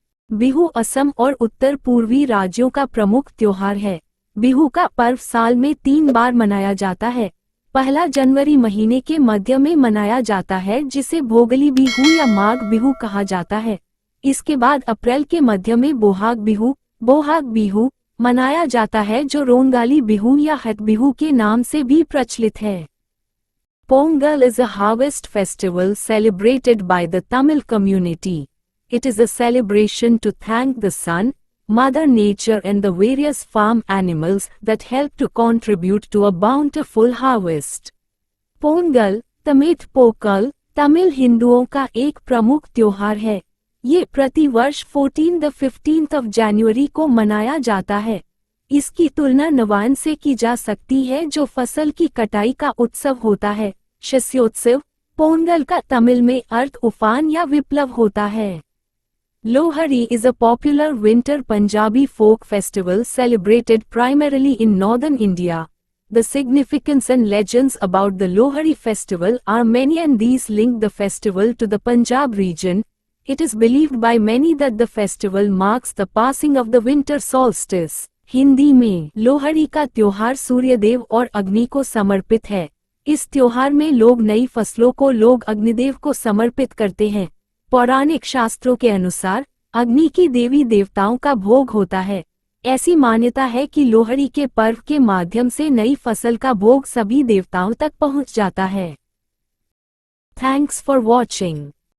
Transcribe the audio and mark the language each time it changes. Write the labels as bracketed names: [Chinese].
[Hindi] बिहू असम और उत्तर पूर्वी राज्यों का प्रमुख त्योहार है। बिहू का पर्व साल में 3 बार मनाया जाता है। पहला जनवरी महीने के मध्य में मनाया जाता है, जिसे भोगली बिहू या माघ बिहू कहा जाता है। इसके बाद अप्रैल के मध्य में बोहाग बिहू मनाया जाता है, जो रोंगाली बिहू या हट बिहू के नाम से भी प्रचलित है। [English] Pongal is a harvest festival celebrated by the Tamil community. It is a celebration to thank the sun, Mother Nature and the various farm animals that help to contribute to a bountiful harvest. [Hindi] Pongal, तमित पोकल, Tamil हिंदुओं का एक प्रमुख त्योहार है। ये प्रतिवर्ष 15 जनवरी को मनाया जाता है। इसकी तुलना नवान्न से की जा सकती है, जो फसल की कटाई का उत्सव होता है। शस्योत्सव पोंगल का तमिल में अर्थ उफान या विप्लव होता है। [English] Lohari is a popular winter Punjabi folk festival celebrated primarily in northern India. The significance and legends about the Lohari festival are many, and these link the festival to the Punjab region. It is believed by many that the festival marks the passing of the winter solstice. [Hindi] Hindi में लोहड़ी का त्योहार सूर्यदेव और अग्नि को समर्पित है। इस त्योहार में लोग नई फसलों को अग्निदेव को समर्पित करते हैं। पौराणिक शास्त्रों के अनुसार अग्नि की देवी देवताओं का भोग होता है। ऐसी मान्यता है कि लोहड़ी के पर्व के माध्यम से नई फसल का भोग सभी देवताओं तक पहुंच जाता है। [English] Thanks for watching.